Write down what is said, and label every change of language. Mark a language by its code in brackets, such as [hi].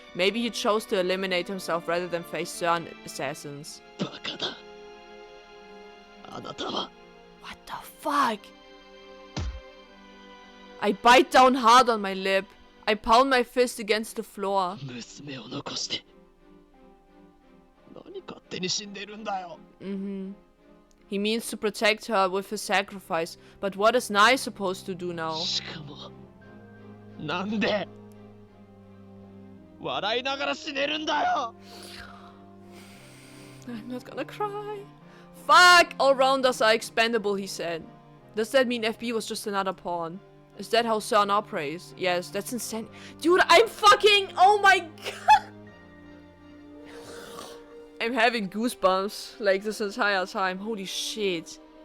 [en] Maybe he chose to eliminate himself rather than face certain assassins. [ja] バカだ。あなたは。 [en] What the fuck? I bite down hard on my lip. I pound my fist against the floor. [ja] 娘を残して。何勝手に死んでるんだよ。 [en] He means to protect her with his sacrifice, but what is Nai supposed to do now? [ja] しかも。なんで。笑いながら死ねるんだよ。 [en] I'm not gonna cry. Fuck! All rounders are expendable, he said. Does that mean FB was just another pawn? Is that how CERN operates? Yes, that's insane. Dude, I'm fucking... Oh my god! I'm having goosebumps, like, this entire time. Holy shit.